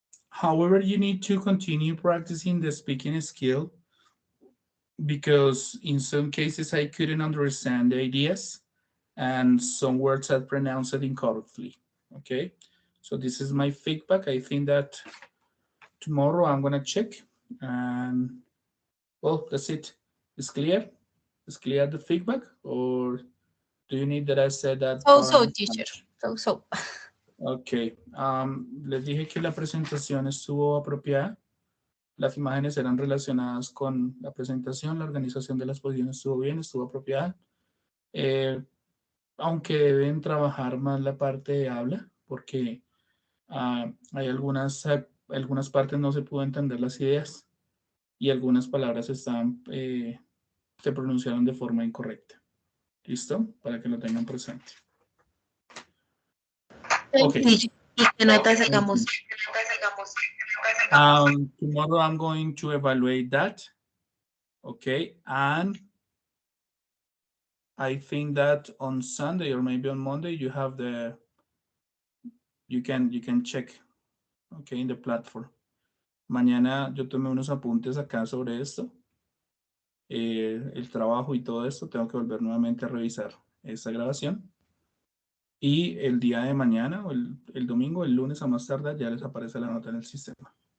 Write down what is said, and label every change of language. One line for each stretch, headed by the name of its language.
English: However, you need to continue practicing the speaking skill because in some cases I couldn't understand the ideas and some words are pronounced incorrectly. Okay, so this is my feedback. I think that tomorrow I'm gonna check and well, that's it. It's clear? It's clear the feedback or do you need that I said that? So, teacher. So.
Spanish: Ok, les dije que la presentación estuvo apropiada. Las imágenes eran relacionadas con la presentación, la organización de la exposición estuvo bien, estuvo apropiada. Aunque deben trabajar más la parte de habla, porque hay algunas partes no se pudo entender las ideas y algunas palabras se pronunciaron de forma incorrecta. ¿Listo? Para que lo tengan presente.
English: Okay.
Spanish: ¿Y qué nota sacamos?
English: Tomorrow I'm going to evaluate that. Okay, and I think that on Sunday or maybe on Monday you have you can check, okay, in the platform.
Spanish: Mañana yo tomé unos apuntes acá sobre esto, el trabajo y todo esto. Tengo que volver nuevamente a revisar esta grabación. Y el día de mañana, o el domingo, el lunes a más tardar, ya les aparece la nota en el sistema.